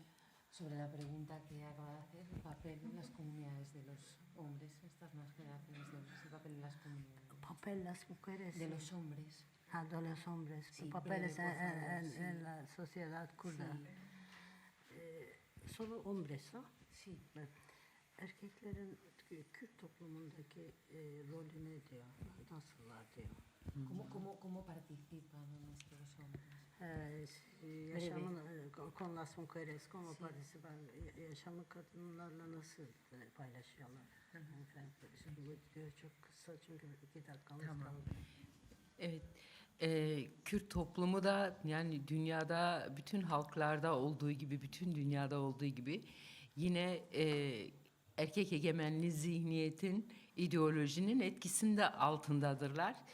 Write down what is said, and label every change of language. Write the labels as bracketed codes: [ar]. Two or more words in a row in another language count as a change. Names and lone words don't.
[es] Sobre la pregunta que acaba de hacer, el papel en las comunidades de los hombres, estas nuevas generaciones de hombres, el papel en las comunidades. Papel de las mujeres. De los hombres. Ah, de los hombres. Sí, Papeles breve, por favor, en sí. la sociedad kurda. Sí. Solo hombres, ¿no? Sí. [tr] Erkeklerin Kürt toplumundaki rolü ne diyor? Nasıllar diyor? [es] ¿Cómo participan nuestros hombres? Yaşamın con las mujeres, cómo participan, [tr] yaşamı kadınlarla nasıl paylaşıyorlar? Bu diyor çok kısa çünkü 2 dakikamız kaldı. Evet, Kürt toplumu da yani dünyada bütün halklarda olduğu gibi, bütün dünyada olduğu gibi yine erkek egemenli zihniyetin, ideolojinin etkisinde altındadırlar.